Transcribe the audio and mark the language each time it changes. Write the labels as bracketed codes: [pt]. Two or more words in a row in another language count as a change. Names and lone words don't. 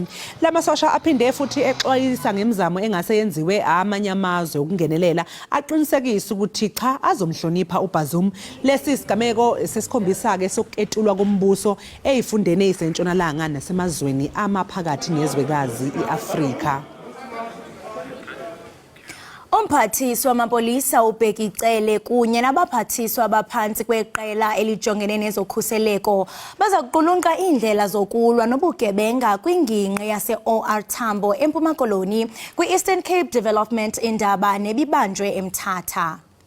[zu] Lamasosha aphinde futhi exwayisa ngemizamo engase yenziwe amanye amazwe ukungenelela aqinisekisa ukuthi cha azomhlonipha uBazoum. Lesi sigameko sesikhombisa ke soketulwa kombuso ezifundeni ezisentshonalanga nasemazweni amaphakathi nezwekazi iAfrika. [xh] Umphathiswa wamapolisa uBhekicele kunye nabaphathiswa abaphantsi kweqela elijongene nezokhuseleko baza kuqulunqa iindlela zokulwa nobugebenga kwingingqi yase-OR Tambo eMpuma Koloni kwi-Eastern Cape Development Iindaba nebibanjwe eMthatha.